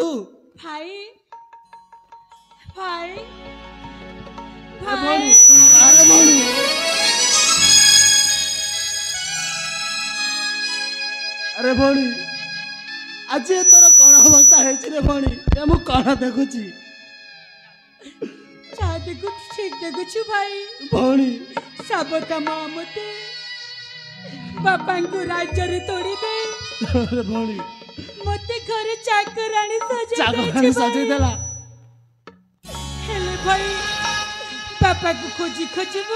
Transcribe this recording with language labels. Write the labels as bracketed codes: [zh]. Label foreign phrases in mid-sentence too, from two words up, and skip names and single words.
[or] ଭାଇ ଭାଇ ଆରେ ଭଉଣୀ ଆରେ ଭଉଣୀ ଆରେ ଭଉଣୀ ଆଜି ତୋର କଣ ଅବସ୍ଥା ହେଇଛି ରେ ଭଉଣୀ? ଏ ମୁଁ କଣ ଦେଖୁଛି? ଯା ଦେଖୁ ଠିକ ଦେଖୁଛୁ ଭାଇ ଭଉଣୀ ସାବତା ମା ମତେ ବାପାଙ୍କୁ ରାଜ୍ୟରେ ତୋଡ଼ି ଦେଇ ଆରେ ଭଉଣୀ ମତେ ଘରେ ଚାକରାଣୀ ଚାକରାଣୀ ସଜେଇ ଦେଲା। ହେଲେ ଭାଇ ବାପାକୁ ଖୋଜି ଖୋଜିବୁ